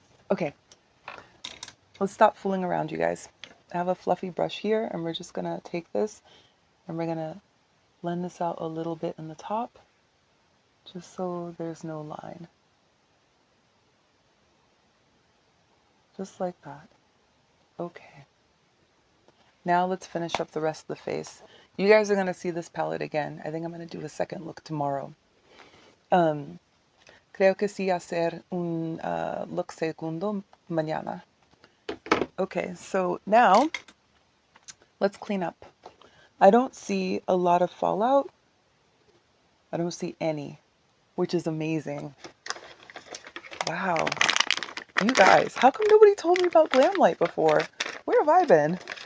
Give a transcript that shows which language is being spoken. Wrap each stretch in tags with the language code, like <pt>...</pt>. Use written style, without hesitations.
<en>Okay, let's stop fooling around, you guys. I have a fluffy brush here, and we're just gonna take this and we're gonna blend this out a little bit in the top, just so there's no line. Just like that. Okay. Now let's finish up the rest of the face. You guys are gonna see this palette again. I think I'm gonna do a second look tomorrow.</en> <es>Creo que sí hacer un look segundo mañana.</es> <en>Okay, so now let's clean up. I don't see a lot of fallout. I don't see any, which is amazing. Wow. You guys, how come nobody told me about Glamlite before? Where have I been?</en>